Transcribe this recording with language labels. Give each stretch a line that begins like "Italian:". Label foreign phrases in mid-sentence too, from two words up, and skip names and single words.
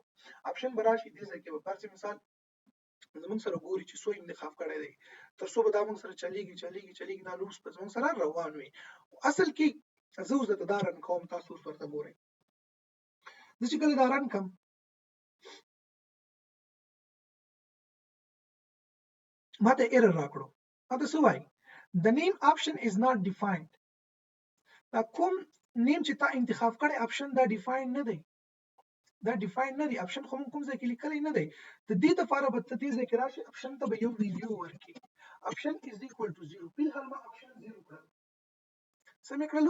Pashto: آپشن به راشي دې ځای کې به فرض مثال زموږ سره ګوري چې څو انتخاب کړی دی، تر څو به دا موږ سره چلیږي چلیږي چلیږي، دا لوپس به زموږ سره روان وي. اصل کې زه اوس درته دا رن کوم، تاسو اوس ورته ګورئ. زه چې کله دا رن کوم ما ته ایرر راکړو. ما ته څه وایي؟
English: The name option is not defined.
Pashto: دا کوم نیم چې تا انتخاب کړی آپشن دا ډیفاین نه دی، دا ډیفاین نه دی. آپشن خو موږ کوم ځای کې لیکلی نه دی. د دې لپاره به ته دې ځای کې راشي، آپشن ته به یو ویلیو ورکړي.
English: option is equal to 0.
Pashto: فلحال ما آپشن 0 کړل، څه مې کړلو؟